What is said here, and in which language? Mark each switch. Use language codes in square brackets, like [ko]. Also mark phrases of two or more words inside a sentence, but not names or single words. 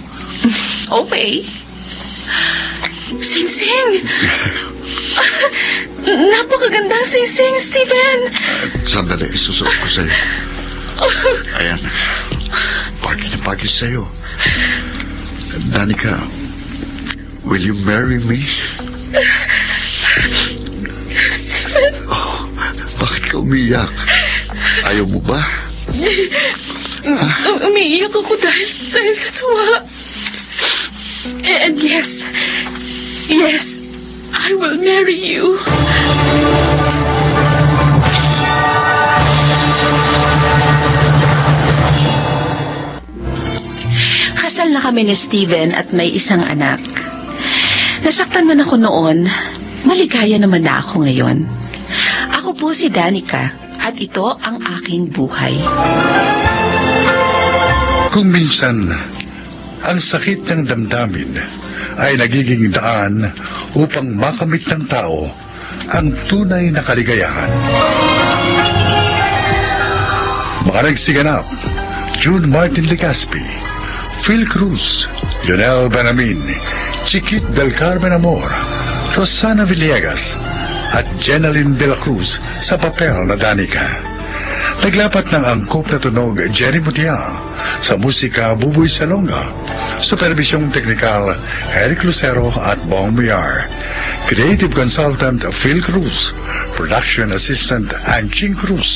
[tl] Okay. Sing-sing! Napakagandang sing-sing, Steven! Sandali, isusuot ko sa'yo. Ayan. Pagi na pagi sa'yo. Danica, [en] will you marry me? [tl] Steven! Oh, bakit ka umiyak? Ayaw mo ba? Umiiyak ako dahil sa tuwa. [en] And yes, I will marry you. [tl] Kasal na kami ni Steven at may isang anak. Nasaktan man ako noon, maligaya naman na ako ngayon. Ako po si Danica at ito ang aking buhay. Kung minsan, ang sakit ng damdamin ay nagiging daan upang makamit ng tao ang tunay na kaligayahan. Mga nagsiganap, June Martin Legaspi, Phil Cruz, Lionel Benamin, Chiquit del Carmen Amor, Rosana Villegas, at Jenaline de la Cruz sa papel na Danica. Naglapat ng angkop na tunog Jerry Mutiang, sa musika Buboy Salonga, supervisyong teknikal Eric Lucero at Bong Muyar, [en] creative consultant [tl] Phil Cruz, [en] production assistant [tl] Anching Cruz.